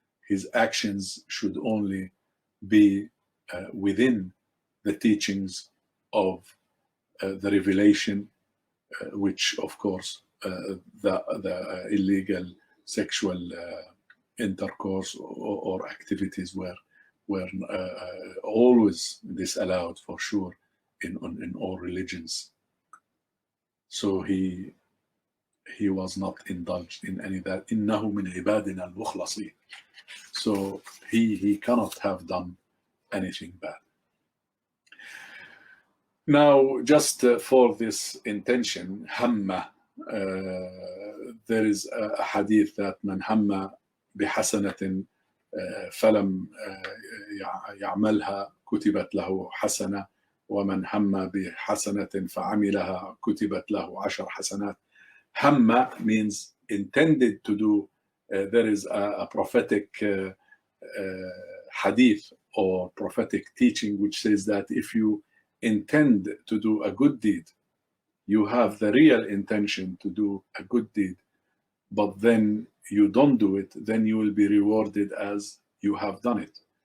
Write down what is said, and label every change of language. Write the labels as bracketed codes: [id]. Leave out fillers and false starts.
[en] His actions should only be within the teachings of the revelation, which of course the illegal sexual intercourse or activities were always disallowed, for sure, in all religions. So he was not indulged in any of that. [ar] إنه من عبادنا المخلصين. [en] So he cannot have done anything bad. Now, just for this intention, hamma, there is a hadith that [ar] من هم بحسنة فلم يعملها كتبت له حسنة ومن هم بحسنة فعملها كتبت له 10 حسنات. [en] Hamma means intended to do. There is a prophetic hadith or prophetic teaching which says that if you intend to do a good deed, you have the real intention to do a good deed, but then you don't do it, then you will be rewarded as you have done it.